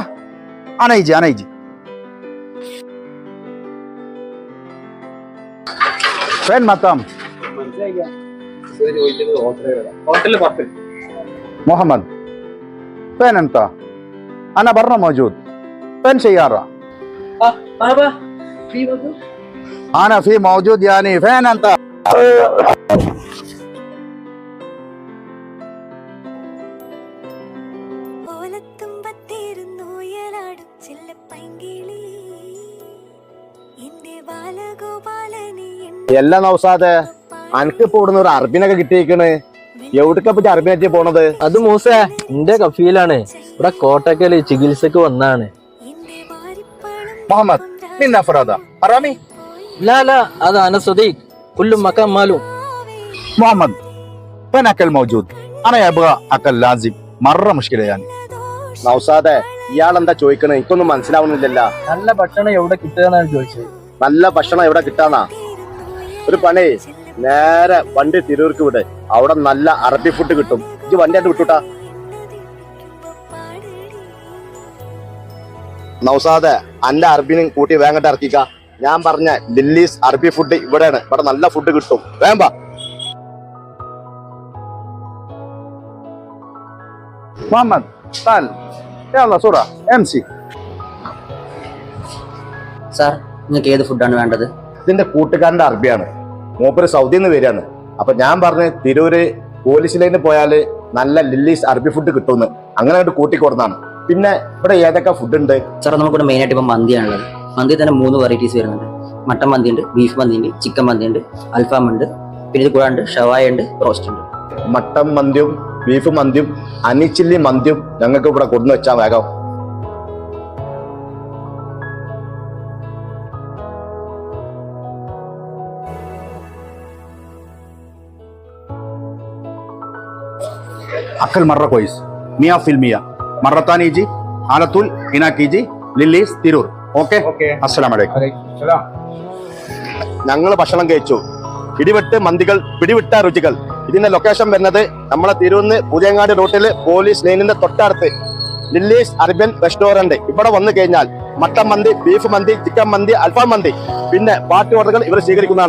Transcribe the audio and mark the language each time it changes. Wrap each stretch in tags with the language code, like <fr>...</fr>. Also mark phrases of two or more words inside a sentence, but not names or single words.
<ar>انا يجي فين مطعم محمد؟ فين انت؟ انا برا موجود. فين سيارة؟ بابا في موجود. انا في موجود يعني فين انت؟</ar> <ml>എല്ലാം നൗസാദെ അനക്കിപ്പോ ഇവിടുന്ന് ഒരു അറബിനൊക്കെ കിട്ടിയേക്കണ്. എവിടേക്കാ പറ്റി അറബിനാറ്റി പോണത്? അത് മൂസേ എന്റെ കഫീലാണ്. ഇവിടെ കോട്ടക്കല് ചികിത്സക്ക് വന്നാണ്.</ml> <ar>محمد مين افراد حرامي؟ لا هذا انا صديق كل مكان ماله. محمد فين اكل موجود؟ انا ابغى اكل لازم مرة مشكلة يعني.</ar> <ml>നൗസാദെ ഇയാളെന്താ ചോദിക്കണേ? എനിക്കൊന്നും മനസ്സിലാവുന്നില്ലല്ലോ. നല്ല ഭക്ഷണം എവിടെ കിട്ടുകയെന്നാണ് ചോദിച്ചത്. നല്ല ഭക്ഷണം എവിടെ കിട്ടാന്നാ? ഒരു പണി, നേരെ വണ്ടി തിരൂർക്ക് വിട്. അവിടെ നല്ല അറബി ഫുഡ് കിട്ടും. ഇത് വണ്ടിയായിട്ട് വിട്ടുട്ടാ. നൗസാദെ അന്റെ അറബിനും കൂട്ടി വേങ്ങട്ട് ഇറക്കിക്ക. ഞാൻ പറഞ്ഞ ലില്ലീസ് അറബി ഫുഡ് ഇവിടെയാണ്. ഇവിടെ നല്ല ഫുഡ് കിട്ടും. വേമ്പ</ml> <ar>محمد تعال يلا صورة امشي.</ar> <ml>സാർ, നിങ്ങൾക്ക് ഏത് ഫുഡാണ് വേണ്ടത്? ഇതിന്റെ കൂട്ടുകാരന്റെ അറബിയാണ്. മൂപ്പര് സൗദിയിൽ നിന്ന് വരികയാണ്. അപ്പൊ ഞാൻ പറഞ്ഞ് തിരൂര് പോലീസ് ലൈനിൽ പോയാല് നല്ല ലില്ലീസ് അറബി ഫുഡ് കിട്ടുമെന്ന്. അങ്ങനെ അങ്ങോട്ട് കൂട്ടിക്കൊടുന്നാണ്. പിന്നെ ഇവിടെ ഏതൊക്കെ ഫുഡ് ഉണ്ട്? സാർ, നമുക്കിവിടെ മെയിനായിട്ട് ഇപ്പം മന്തിയാണുള്ളത്. മന്തി തന്നെ 3 വെറൈറ്റീസ് വരുന്നുണ്ട്. മട്ടൻ മന്തി ഉണ്ട്, ബീഫ് മന്തി ഉണ്ട്, ചിക്കൻ മന്തി ഉണ്ട്, അൽഫാം ഉണ്ട്, പിന്നെ ഇത് കൂടാണ്ട് ഷവായ ഉണ്ട്, റോസ്റ്റ് ഉണ്ട്. മട്ടൻ മന്തിയും ബീഫ് മന്തിയും അനിച്ചില്ലി മന്തിയും ഞങ്ങൾക്ക് ഇവിടെ കൊണ്ടു വെച്ചാൽ വേഗം.</ml> <ar>اكل مرة كويس 100%. مرة ثانية يجي على طول هناك يجي لليس تيرور. اوكي السلام عليكم.</ar> <ml>ഞങ്ങൾ ഭക്ഷണം കഴിച്ചു. പിടിവിട്ട് മന്തികൾ, പിടിവിട്ട രുചികൾ. ഇതിന്റെ ലൊക്കേഷൻ വരുന്നത് നമ്മളെ തിരൂരിന്ന് പുതിയങ്ങാടി റൂട്ടില് പോലീസ് ലൈനിന്റെ തൊട്ടടുത്ത് ലില്ലീസ് അറബിയൻ റെസ്റ്റോറന്റ്. ഇവിടെ വന്നു കഴിഞ്ഞാൽ മട്ടൻ മന്തി, ബീഫ് മന്തി, ചിക്കൻ മന്തി, അൽഫാം മന്തി, പിന്നെ</ml> <en>party orders</en> <ml>ഇവർ സ്വീകരിക്കുന്നതാണ്.</ml>